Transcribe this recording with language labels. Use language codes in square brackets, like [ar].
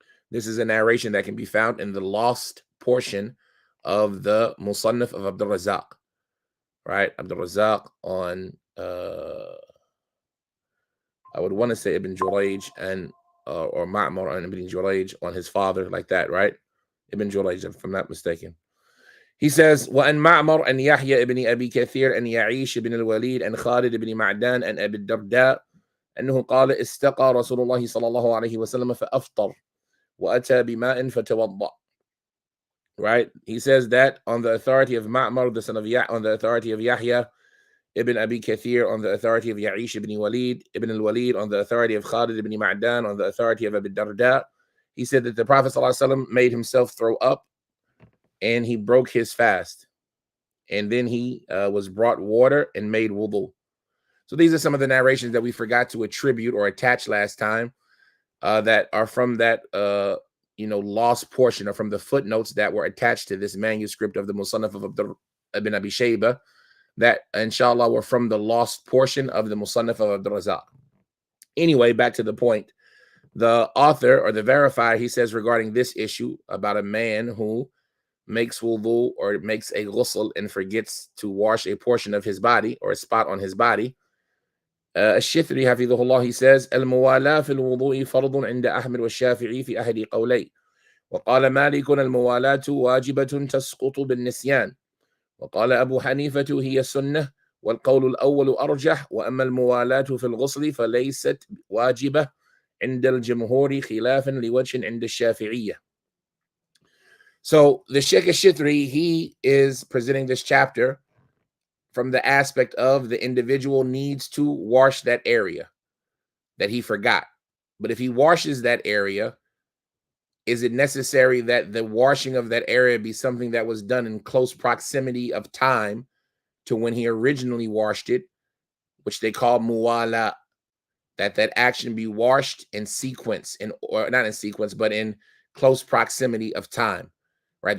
[en] This is a narration that can be found in the lost portion of the Musannaf of Abdul Razak, right? Abdul Razak on, I would want to say Ibn Jurayj and or Ma'mar and Ibn Jurayj on his father, like that, right? Ibn Jurayj, if I'm not mistaken. He says, [ar] وأن معمر أن يحيى ابن أبي كثير أن يعيش ابن الوليد أن خالد بن معدان أن أبي الدرداء أنه قال استقى رسول الله صلى الله عليه وسلم فأفطر وأتى بماء فتوضأ. [en] Right? He says that on the authority of Ma'mar, the son of on the authority of Yahya ibn Abi Kathir, on the authority of Ya'ish ibn Walid, ibn al-Walid, on the authority of Khalid ibn Ma'dan, on the authority of Abi Darda. He said that the Prophet ﷺ made himself throw up and he broke his fast. And then he was brought water and made wudu. So these are some of the narrations that we forgot to attribute or attach last time that are from that lost portion, or from the footnotes that were attached to this manuscript of the Musannaf of Ibn Abi Shayba, that inshallah were from the lost portion of the Musannaf of Abdul Razak. Anyway, back to the point. The author or the verifier, he says regarding this issue about a man who makes wudu or makes a ghusl and forgets to wash a portion of his body or a spot on his body. [ar] الشثري حفظه الله, [en] he says, [ar] الموالاة في الوضوء فرض عند أحمد والشافعي في أحد قولي وقال مالك الموالاة واجبة تسقط بالنسيان وقال أبو حنيفة هي السنة والقول الأول أرجح وأما الموالاة في الغسل فليست واجبة عند الجمهور خلافا لوجه عند الشافعية. [en] So the Sheikh Ashithri, he is presenting this chapter from the aspect of the individual needs to wash that area that he forgot. But if he washes that area, is it necessary that the washing of that area be something that was done in close proximity of time to when he originally washed it, which they call muwala, that action be washed in sequence, or not in sequence, but in close proximity of time, right?